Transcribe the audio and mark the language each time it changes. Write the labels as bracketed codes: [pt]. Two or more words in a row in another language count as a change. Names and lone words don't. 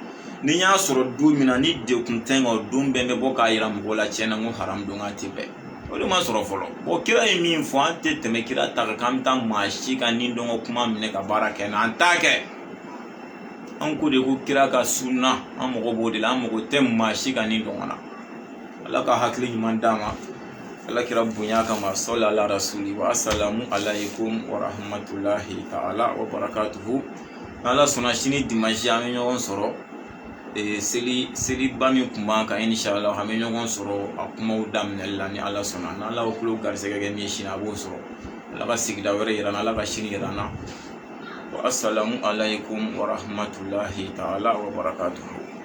[bm] ni y'a sɔrɔ don min na ni dekun tɛ n kan o don bɛɛ bɛ bɔ k'a yira mɔgɔw la tiɲɛ na n ko haramu don k'a tɛ bɛn o de ma sɔrɔ fɔlɔ bon kira ye min fɔ an tɛ tɛmɛ kira ta kan k'an bɛ taa maa si ka nin dɔngɔ kuma minɛ ka baara kɛ an t'a kɛ an ko de ko kira ka sunna an mago b'o de la an mago tɛ maa si ka nin dɔngɔ na Ala ka hakili ɲuman d'a ma Ala kira bonya kama [ar] صل على رسول والسلام عليكم ورحمة الله تعالى وبركاته [bm] Ala sɔnna sini dimanche an bɛ ɲɔgɔn sɔrɔ seliba min kun b'an kan inshallah an bɛ ɲɔgɔn sɔrɔ a kumaw daminɛli la ni Ala sɔnna n'Ala y'o kulo garisɛgɛ kɛ min ye sini a b'o sɔrɔ Ala ka sigida wɛrɛ yira n na Ala ka sini yira n na [ar] والسلام عليكم ورحمة الله تعالى وبركاته